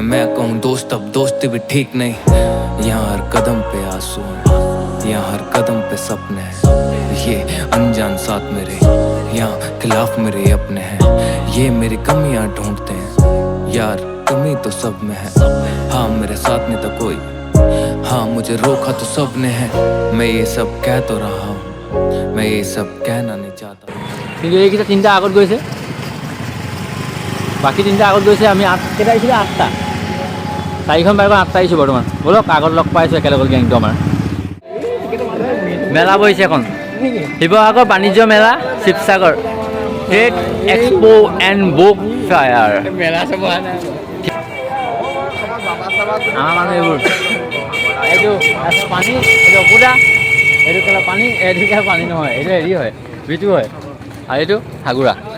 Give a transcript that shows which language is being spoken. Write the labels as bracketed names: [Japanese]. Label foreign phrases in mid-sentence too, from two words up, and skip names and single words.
[Hindi] मैं कहूँ दोस्त अब दोस्ती भी ठीक नहीं यहाँ हर कदम पे आंसू है यहाँ हर कदम पे सपने हैं ये अनजान साथ मेरे यहाँ खिलाफ मेरे अपने हैं ये मेरी कमियां ढूंढते हैं यार कमी तो सब में है हाँ मेरे साथ नहीं था कोई हाँ मुझे रोका तो सब ने है मैं ये सब कह तो रहा हूँ मैं ये सब कहना नहीं चाहता [Assamese] কিন্তু এইকেইটা তিনিটা আগত গৈছে বাকী তিনিটা আগত গৈছে আমি কেইটা আহিছিলে 8টা 4খন বাইকত 8টা আহিছোঁ বৰ্তমান ব'লক আগত লগ পাইছোঁ একেলগে গেংটো আমাৰ মেলা বহিছে এখন শিৱসাগৰ বাণিজ্য মেলা শিৱসাগৰ ট্ৰেড এক্সপো এণ্ড বুক ফেয়াৰ মেলা চাব আমাৰ মানুহ এইবোৰ এইটো পানী এইটো অপুৰা এইটো কেলা পানী এইটো কেলা পানী নহয় এইটো হেৰি হয় বিটু হয় আৰু এইটো হাগুৰা